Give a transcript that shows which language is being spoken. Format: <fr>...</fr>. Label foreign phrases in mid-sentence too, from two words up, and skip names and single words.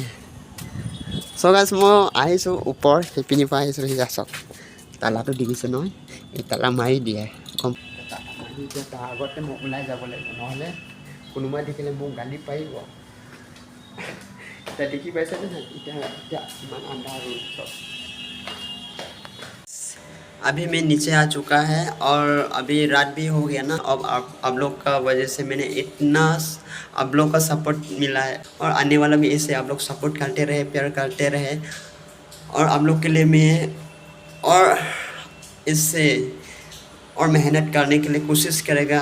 <as>চ' গাইজ মই আহিছোঁ ওপৰ, সেইপিনিৰ পৰা আহিছোঁ, সেয়া চাওক তালাটো দেখিছে নহয়, এই তালা মাৰি দিয়ে, কম এতিয়া তাৰ আগতে মই ওলাই যাব লাগিব, নহ'লে কোনোবাই দেখিলে মোক গালি পাৰিব। এতিয়া দেখি পাইছে নহয়, এতিয়া ইমান আন্ধাৰ ৰ'দ চব।</as> <hi>अभी मैं नीचे आ चुका है, और अभी रात भी हो गया ना, अब आप लोग का वजह से मैंने इतना आप लोग का सपोर्ट मिला है, और आने वाला भी ऐसे आप लोग सपोर्ट करते रहे, प्यार करते रहे, और आप लोग के लिए मैं और इससे और मेहनत करने के लिए कोशिश करेगा।</hi>